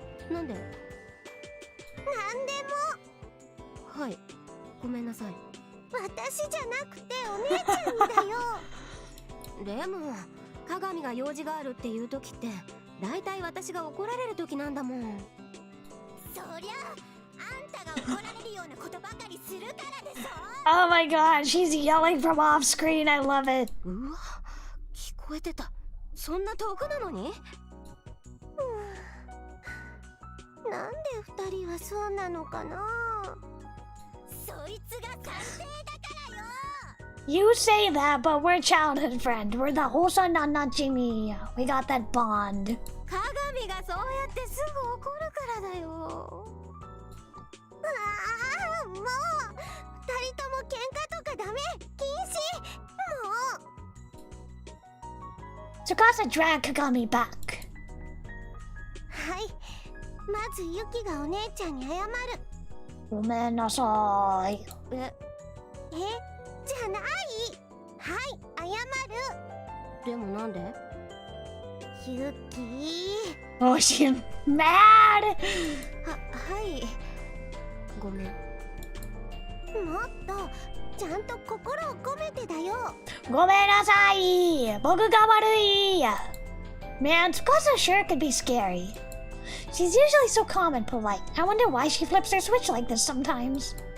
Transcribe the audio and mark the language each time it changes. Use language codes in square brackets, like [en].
[ja] なんで？なんでも。はい。ごめんなさい。私じゃなくてお姉ちゃんにだよ。でも鏡が用事があるっていう時ってだいたい私が怒られる時なんだもん。そりゃあんたが怒られるようなことばかりするからでしょ。 [en] Oh my god, she's yelling from off screen. I love it. [ja] うわ、聞こえてた。そんな遠くなのに？なんで二人はそうなのかな。そいつが賛成だからよ。 [en] You say that, but we're childhood friends. We're the Hosa Nanachimi. We got that bond. [ja] 鏡がそうやってすぐ怒るからだよ。ああ、もう二人とも喧嘩とかダメ。禁止。もう。 [en] Tsukasa dragged Kagami back. [ja] はい。まずユキがお姉ちゃんに謝る。ごめんなさい。え、じゃない。はい、謝る。でもなんで？ユキ。 [en] Oh, she's mad! [ja] はい。ごめん。もっとちゃんと心を込めてだよ。ごめんなさい。僕が悪い。 [en] Man, Tsukasa sure could be scary. She's usually so calm and polite. I wonder why she flips her switch like this sometimes.